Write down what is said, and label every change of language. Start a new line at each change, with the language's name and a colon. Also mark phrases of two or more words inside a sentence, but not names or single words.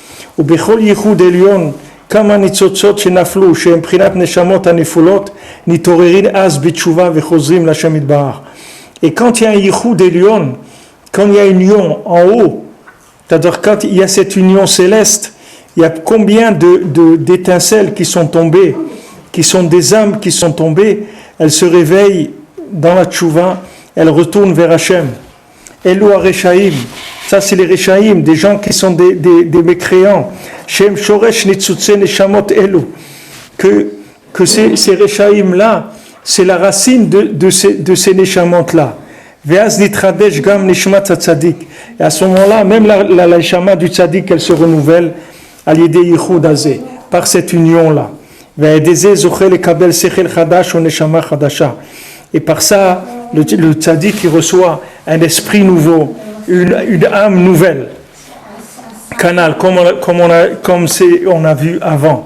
French: Et quand il y a un
Hebrew: יחוד עליון,
French: quand il y a une union en haut, c'est-à-dire quand il y a cette union céleste, il y a combien d'étincelles qui sont tombées, qui sont des âmes qui sont tombées, elles se réveillent dans la tchouva, elles retournent vers Hachem.
Hebrew: אלו הרשעים,
French: ça c'est les reshaim, des gens qui sont des mécréants.
Hebrew: שם שורש ניצוצי נשמות אלו,
French: que ces reshaim là, c'est la racine de ces neshamot là.
Hebrew: ואז נתחדש גם נשמת צדיק.
French: Et à ce moment-là, même la neshama du tzadik, elle se renouvelle à l'idée
Hebrew: יחוד הזה,
French: par cette union là. Et par ça, le tzaddik il reçoit un esprit nouveau, une âme nouvelle, canal, comme on a vu avant.